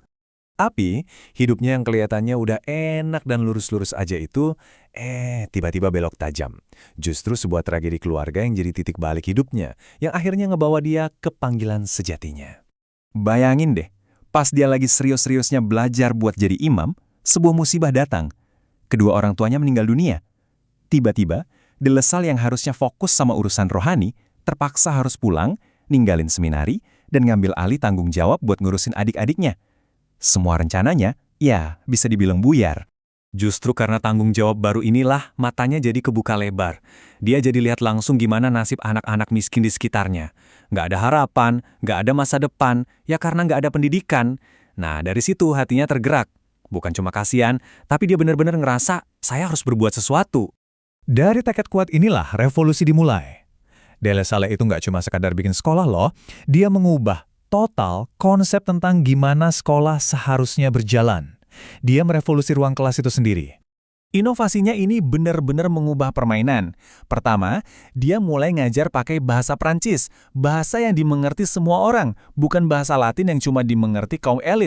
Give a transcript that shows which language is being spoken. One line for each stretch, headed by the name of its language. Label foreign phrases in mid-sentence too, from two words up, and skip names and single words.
Indonesian: Tapi, hidupnya yang kelihatannya udah enak dan lurus-lurus aja itu, tiba-tiba belok tajam. Justru sebuah tragedi keluarga yang jadi titik balik hidupnya, yang akhirnya ngebawa dia ke panggilan sejatinya. Bayangin deh, pas dia lagi serius-seriusnya belajar buat jadi imam, sebuah musibah datang. Kedua orang tuanya meninggal dunia. Tiba-tiba, de la Salle yang harusnya fokus sama urusan rohani, terpaksa harus pulang, ninggalin seminari, dan ngambil alih tanggung jawab buat ngurusin adik-adiknya. Semua rencananya, ya bisa dibilang buyar. Justru karena tanggung jawab baru inilah matanya jadi kebuka lebar. Dia jadi lihat langsung gimana nasib anak-anak miskin di sekitarnya. Nggak ada harapan, nggak ada masa depan, ya karena nggak ada pendidikan. Nah, dari situ hatinya tergerak. Bukan cuma kasihan, tapi dia benar-benar ngerasa, saya harus berbuat sesuatu. Dari tekad kuat inilah revolusi dimulai. De la Salle itu nggak cuma sekadar bikin sekolah loh, dia mengubah total konsep tentang gimana sekolah seharusnya berjalan. Dia merevolusi ruang kelas itu sendiri. Inovasinya ini benar-benar mengubah permainan. Pertama, dia mulai ngajar pakai bahasa Prancis, bahasa yang dimengerti semua orang, bukan bahasa Latin yang cuma dimengerti kaum elit.